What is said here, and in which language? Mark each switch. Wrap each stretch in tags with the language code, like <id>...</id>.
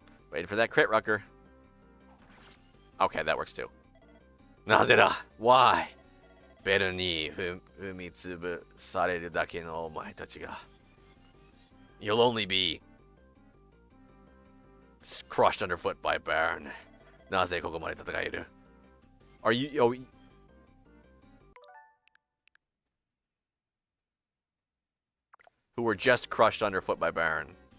<en>Waiting for that crit, Rucker. Okay, that works too. Nazera, why?</en> <ja>ベルに踏みつぶされるだけのお前たちが。</ja> <en>You'll only be crushed underfoot by Baron.</en> <ja>なぜここまで戦える?</ja> <en>Are you... Oh, who were just crushed underfoot by Baron.</en>